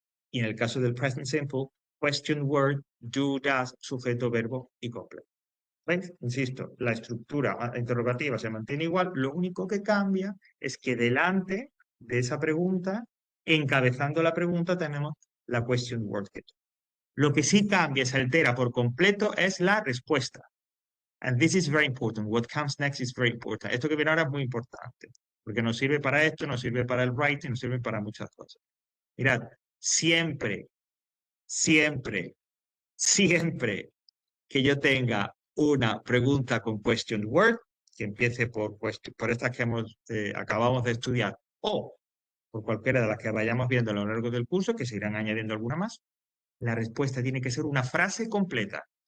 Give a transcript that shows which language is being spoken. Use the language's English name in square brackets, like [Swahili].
[Spanish] Y en el caso del present simple, question word, do, does, sujeto, verbo y complemento. ¿Veis? Insisto, la estructura interrogativa se mantiene igual, lo único que cambia es que delante de esa pregunta, encabezando la pregunta, tenemos la question word. Lo que sí cambia, se altera por completo, es la respuesta. [English] And this is very important. What comes next is very important. [Spanish] Esto que viene ahora es muy importante, porque nos sirve para esto, nos sirve para el writing, nos sirve para muchas cosas. Mirad, siempre, siempre, siempre que yo tenga una pregunta con question word, que empiece por estas que acabamos de estudiar, o por cualquiera de las que vayamos viendo a lo largo del curso, que se irán añadiendo alguna más, la respuesta tiene que ser una frase completa.